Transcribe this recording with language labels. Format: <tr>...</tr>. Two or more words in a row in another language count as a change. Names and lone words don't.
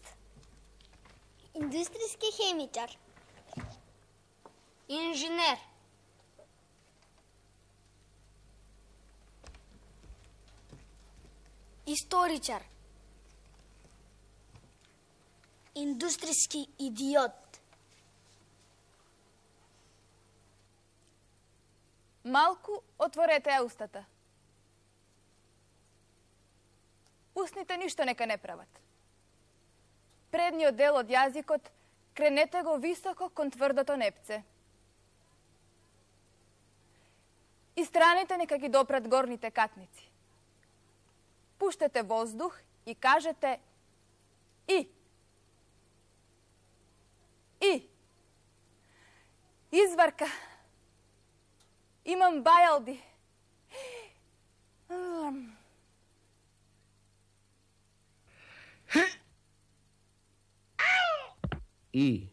<sr>Industrijski hemičar. Inžener. Istoričar. Industrijski idiot.</sr> <mk>Малку отворете устата. Усните ништо нека не прават. Предниот дел од јазикот кренете го високо кон тврдото непце. И страните нека ги допрат горните катници. Пуштете воздух и кажете и. И. Изварка. Имам бајалди. I.</mk>